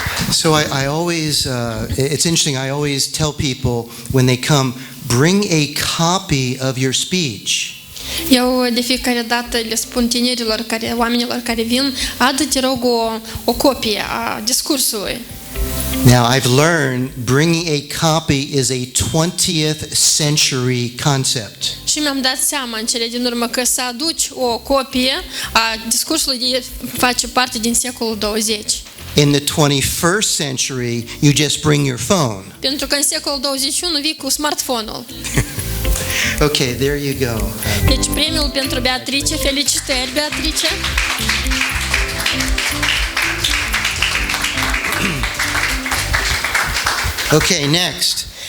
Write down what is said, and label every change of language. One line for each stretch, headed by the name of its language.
English: So I always, it's interesting, I always tell people when they come, bring a copy of your speech.
Romanian: Eu de fiecare dată le spun tinerilor, oamenilor care vin, adu te rog o copie a discursului.
English: Now I've learned bringing a copy is a 20th century concept.
Romanian: Și mi-am dat seama în cele din urmă că să aduci o copie a discursului face parte din secolul 20.
English: In the 21st century, you just bring your phone.
Romanian: Pentru că în secolul 21 vii cu smartphone-ul.
English: Okay, there you go.
Romanian: Deci premiul pentru Beatrice, felicitări Beatrice.
English: Okay, next.